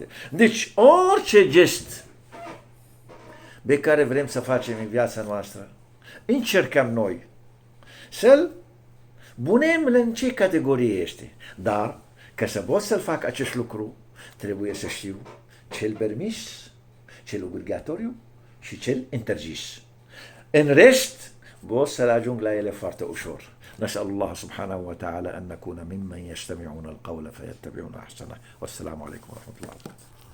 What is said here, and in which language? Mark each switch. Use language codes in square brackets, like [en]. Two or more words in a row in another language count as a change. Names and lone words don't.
[ro] Deci orice gest pe care vrem să facem în viața noastră, încercăm noi să-l punem în ce categorie este. Dar, ca să pot să-l fac acest lucru, trebuie să știu cel permis, cel obligatoriu și cel interzis. În rest, pot să ajung la ele foarte ușor. [ar] نسأل الله سبحانه وتعالى أن نكون ممن يستمعون القول فيتبعون أحسنه والسلام عليكم ورحمة الله وبركاته